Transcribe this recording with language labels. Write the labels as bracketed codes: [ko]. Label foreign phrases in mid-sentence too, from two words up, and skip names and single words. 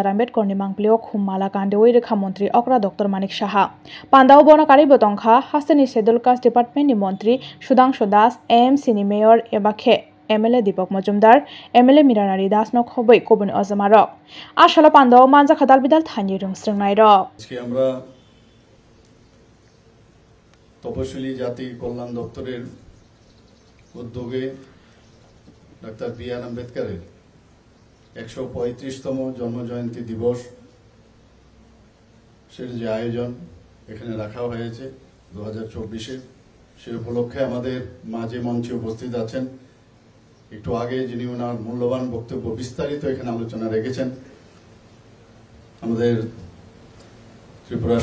[trp] आम्बेडकरनि मांगप्लियाव खुममाला कान्देवै रेखा मंत्री अक्रा डॉक्टर मानिक साहा पान्दाव बनकारि बतंखा हास्तेनि [en] Schedule Caste [trp] डिपार्टमेंटनि मंत्री सुधांशु दास एएमसीनि मेयर एबाखे एमएलए दीपक मजुमदार एमएलए मीरानारी दास नखबै गुबुन अजमारक आसालो पान्दाव मानजाखा दालबिदाल थानि रोंस्रोंनाय रक [bn] আজকে আমরা তপশিলি জাতি কল্যাণ দপ্তরের উদ্যোগে ডাক্তার বি.আর. আম্বেদকরের 135তম জন্মজয়ন্তী দিবস সের যে আয়োজন এখানে রাখা হয়েছে 2024-এ সে উপলক্ষে আমাদের মাঝে মঞ্চে উপস্থিত আছেন একটু আগে যিনি ওনার মূল্যবান বক্তব্য বিস্তারিত এখানে আলোচনা রেখেছেন আমাদের ত্রিপুরা